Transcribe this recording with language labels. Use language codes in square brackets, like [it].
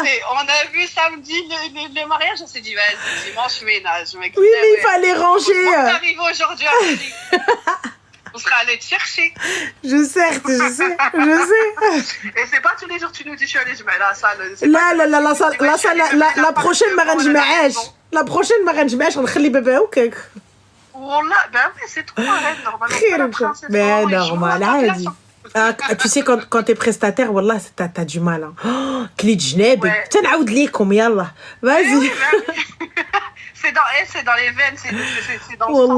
[fr] On a vu samedi le mariage, on s'est dit, vas-y, dimanche, ménage. Oui, mais il fallait ranger. On arrive aujourd'hui à midi. On sera allé te chercher. Je sais. Et c'est pas tous les jours que tu nous dis, je suis allée, je mets la salle. La prochaine, [ar] ما غنجمعهاش. [fr] La prochaine, [ar] ما غنجمعهاش, غنخلي بابا وكاك. [fr] Wallah, ben oui, c'est trop arrête, normalement. Mais normal, عادي. Tu sais, quand t'es prestataire, wallah, t'as du mal. Hein. [ar] كليت جنابي. تنعاود ليكم, يلا. [fr] Vas-y. C'est dans les veines, c'est dans le sang.